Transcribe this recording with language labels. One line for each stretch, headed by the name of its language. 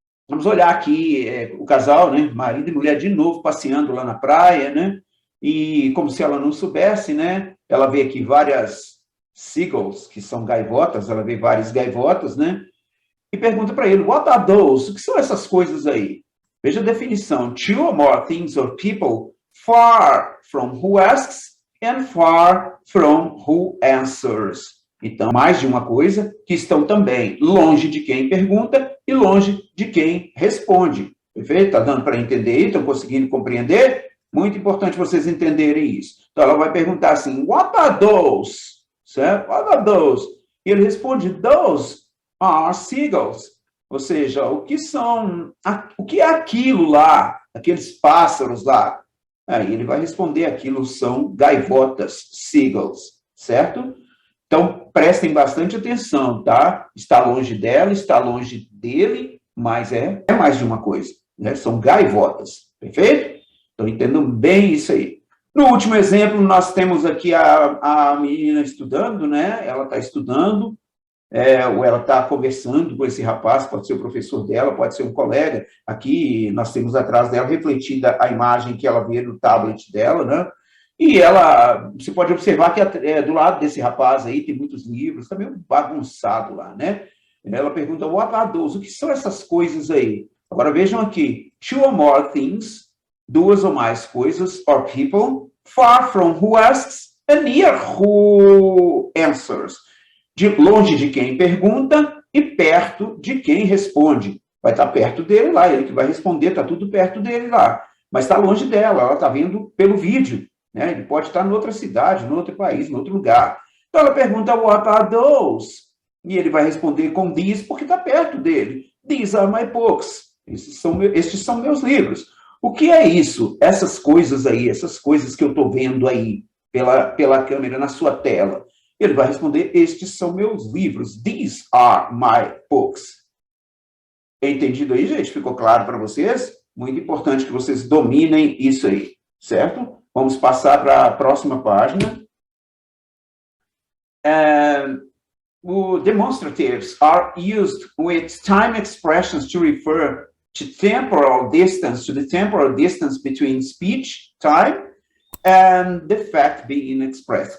Portuguese: Vamos olhar aqui o casal, né? Marido e mulher de novo passeando lá na praia, né? E como se ela não soubesse, né? Ela vê aqui várias seagulls, que são gaivotas, ela vê várias gaivotas, né? E pergunta para ele,
English: what are those?
Portuguese: O que são essas coisas aí? Veja a definição.
English: Two or more things or people far from who asks and far from who answers.
Portuguese: Então, mais de uma coisa que estão também longe de quem pergunta e longe de quem responde. Perfeito? Está dando para entender? Estão conseguindo compreender? Muito importante vocês entenderem isso. Então, ela vai perguntar assim,
English: what are those?
Portuguese: Certo?
English: What are those?
Portuguese: E ele responde,
English: those are seagulls.
Portuguese: Ou seja, o que é aquilo lá? Aqueles pássaros lá? Aí ele vai responder, aquilo são gaivotas, seagulls. Certo? Então, prestem bastante atenção, tá? Está longe dela, está longe dele, mas é mais de uma coisa, né? São gaivotas, perfeito? Então, entendam bem isso aí. No último exemplo, nós temos aqui a menina estudando, né? Ela está estudando, ou ela está conversando com esse rapaz, pode ser o professor dela, pode ser um colega. Aqui, nós temos atrás dela refletida a imagem que ela vê no tablet dela, né? E você pode observar que do lado desse rapaz aí tem muitos livros, está meio bagunçado lá, né? Ela pergunta,
English: what are those?
Portuguese: O que são essas coisas aí? Agora vejam aqui,
English: two or more things,
Portuguese: duas ou mais coisas,
English: or people, far from who asks, and near who answers.
Portuguese: De longe de quem pergunta e perto de quem responde. Vai estar perto dele lá, ele que vai responder, está tudo perto dele lá. Mas está longe dela, ela está vendo pelo vídeo. Né? Ele pode estar em outra cidade, em outro país, em outro lugar. Então ela pergunta,
English: what are those?
Portuguese: E ele vai responder com these, porque está perto dele.
English: These are my books.
Portuguese: Estes são meus livros. O que é isso? Essas coisas aí, essas coisas que eu estou vendo aí pela câmera na sua tela. Ele vai responder, estes são meus livros.
English: These are my books.
Portuguese: Entendido aí, gente? Ficou claro para vocês? Muito importante que vocês dominem isso aí, certo? Vamos passar para a próxima página.
English: O demonstratives are used with time expressions to refer to temporal distance, to the temporal distance between speech time and the fact being expressed.